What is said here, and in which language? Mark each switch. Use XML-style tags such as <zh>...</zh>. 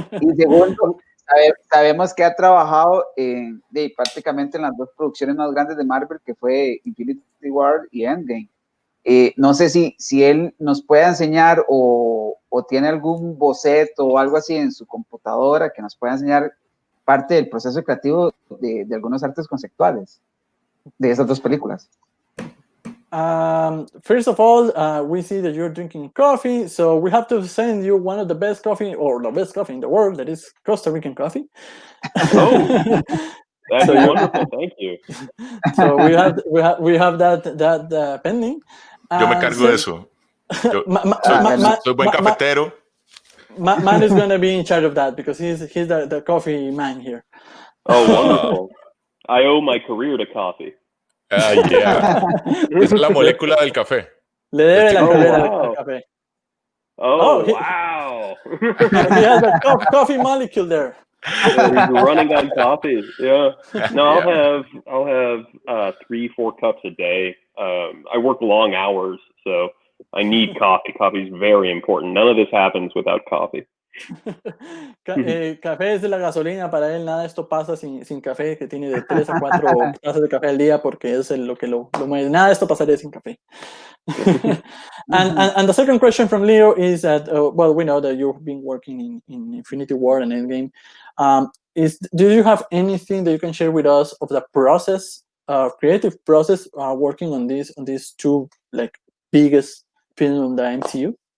<es>Y segundo, sabemos que ha trabajado prácticamente en las dos producciones más grandes de Marvel, que fue Infinity War y Endgame. No sé si él nos puede enseñar o tiene algún boceto o algo así en su computadora que nos pueda enseñar parte del proceso creativo de algunos artes conceptuales de esas dos películas.</es> <en>First of all, we see that you're drinking coffee, so we have to send you one of the best coffee, or the best coffee in the world, that is Costa Rican coffee. Oh, that's wonderful. Thank you. So we have that pending.</en> <es>Yo me cargo de eso. Soy buen cafetero.</es> <en>Man is going to be in charge of that because he's the coffee man here. Oh, wonderful. I owe my career to coffee.</en> <es>Yeah. Es la molécula del café. Le debe la carrera al café.</es> <en>Oh, wow. He has a coffee molecule there. He's running on coffee. Yeah. No, I'll have 3-4 cups a day. I work long hours, so I need coffee. Coffee is very important. None of this happens without coffee.</en> <es>Café es la gasolina para él. Nada de esto pasa sin café, que tiene de 3 a 4 tazas de café al día, porque es lo que lo mueve. Nada de esto pasaría sin café.</es> <en>And the second question from Leo is that, well, we know that you've been working in Infinity War and Endgame. Do you have anything that you can share with us of the process, creative process, working on these two biggest films of the MCU?</en>